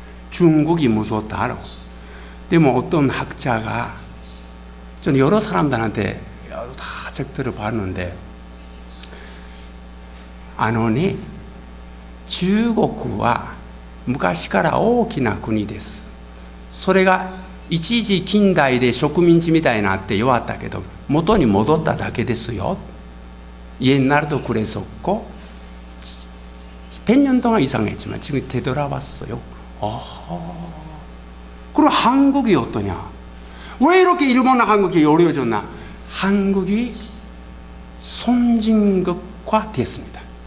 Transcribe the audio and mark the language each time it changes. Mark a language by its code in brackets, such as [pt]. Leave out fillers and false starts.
[ko] 중국이 무섭다. 근데 뭐 어떤 학자가 저는 여러 사람들한테 다 책들을 봤는데 안원이 중국과 [ja] 昔から大きな国です。それが一時近代で植民地みたいになって弱ったけど元に戻っただけですよ。 [ko] 옛날도 그랬었고 100년 동안 이상했지만 지금 되돌아왔어요. 그럼 한국이 어떠냐? 왜 이렇게 일본과 한국이 어려워졌나? 한국이 선진국화 됐습니다.